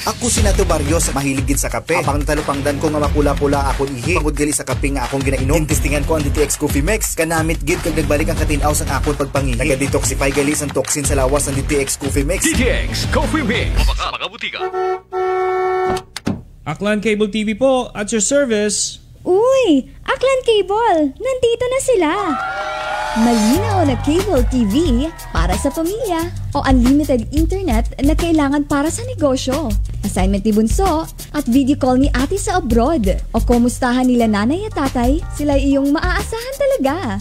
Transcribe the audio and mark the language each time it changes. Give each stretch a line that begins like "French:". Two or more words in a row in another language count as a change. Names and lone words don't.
Hiligaynon: Ako si Nato Barrios, mahilig gid sa kape. Apang talupangdan ko nga makula-pula akong ihi. Pagod gali sa kape nga akong ginainom. Testingan ko ang DTX Coffee Mix. Kanamit gid kag nagbalik ang katinaw sa akong pagpangihi. Naga-detoxify gali sang toxin sa lawas ng DTX Coffee Mix. DTX Coffee Mix. Mabaka mga butika.
English: Aklan Cable TV po, at your service.
Filipino: Uy! Aklan Cable! Nandito na sila! Malinaw na
English: cable TV
Filipino: para sa pamilya o
English: unlimited internet
Filipino: na kailangan para sa negosyo. Assignment ni Bunso at
English: video call
Filipino: ni ate sa abroad o kumustahan nila nanay at tatay, sila iyong maaasahan talaga.